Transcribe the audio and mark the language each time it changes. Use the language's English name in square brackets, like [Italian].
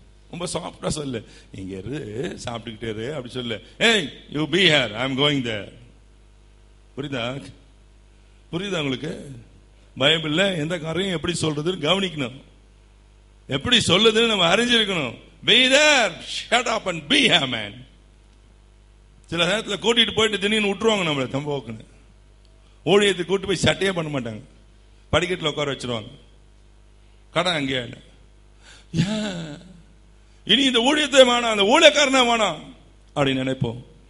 [Tamil] ரொம்ப சாஃப்டா சொல்லு, இங்க இரு, சாப்பிட்டுக்கிட்டே இரு அப்படி சொல்லு. [English] Hey you be here, I am going there. [Tamil] புரியுதா உங்களுக்கு? பைபிள்ல எந்த காரியம் எப்படி சொல்றதுன்னு கவனிக்கணும், எப்படி சொல்லுதுன்னு நம்ம அறிஞ்சிருக்கணும். [English] Be there, shut up and be a man. [Tamil] சில நேரத்தில் கூட்டிட்டு போயிட்டு திடீர்னு விட்டுருவாங்க நம்மள தம்போக்குன்னு. ஊழியத்தை கூட்டு போய் சட்டையே பண்ண மாட்டாங்க, படிக்கட்டில் உட்கார வச்சிருவாங்க. கடை அங்கேயே இனி இந்த ஊழியத்தை வேணாம், அந்த ஊழியக்காரனா வேணாம் அப்படின்னு நினைப்போம்.